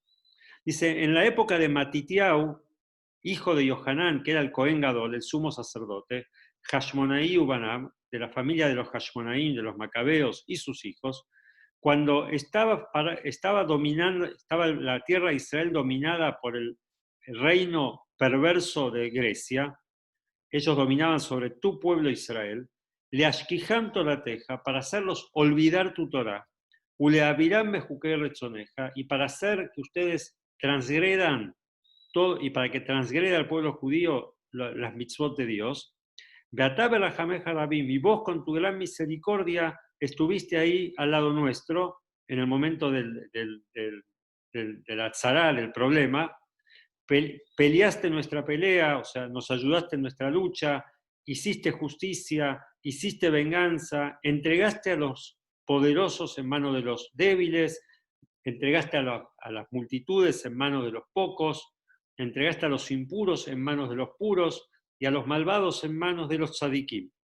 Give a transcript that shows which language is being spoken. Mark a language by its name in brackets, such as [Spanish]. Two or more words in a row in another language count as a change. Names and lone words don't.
[Spanish] Dice, en la época de Matitiau, hijo de Yohanan, que era el [Hebrew] כהן גדול, [Spanish] el sumo sacerdote, [Hebrew] חשמונאי ובניו, [Spanish] de la familia de los Hashmonaim, de los Macabeos y sus hijos, cuando estaba la tierra de Israel dominada por el reino perverso de Grecia, ellos dominaban sobre tu pueblo Israel, [Hebrew] להשכיחם תורתך, [Spanish] para hacerlos olvidar tu Torah, [Hebrew] ולהעבירם מחוקי רצונך, [Spanish] y para hacer que ustedes transgredan todo, y para que transgreda el pueblo judío las mitzvot de Dios, [Hebrew] ואתה ברחמיך הרבים, [Spanish] y vos con tu gran misericordia estuviste ahí al lado nuestro en el momento del atzará, del problema, peleaste nuestra pelea, o sea, nos ayudaste en nuestra lucha, hiciste justicia, hiciste venganza, entregaste a los poderosos en manos de los débiles, entregaste a las multitudes en manos de los pocos, entregaste a los impuros en manos de los puros y a los malvados en manos de los tzadikim.